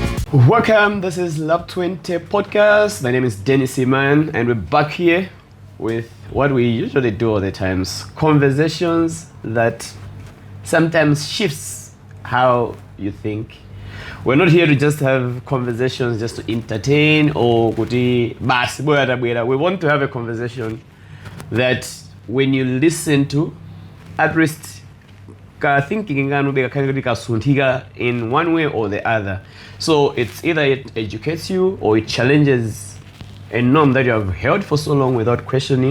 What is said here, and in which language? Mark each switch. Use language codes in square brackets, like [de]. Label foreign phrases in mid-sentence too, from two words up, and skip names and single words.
[en] Welcome, this is Love 20 Podcast. My name is Dennis Iman, and we're back here with what we usually do all the times, conversations that sometimes shifts how you think. We're not here to just have conversations just to entertain or [ny] kuti basi bwera bwera. [en] We want to have a conversation that when you listen to, at least thinking in one way or the other. So it's either it educates you or it challenges a norm that you have held for so long without questioning.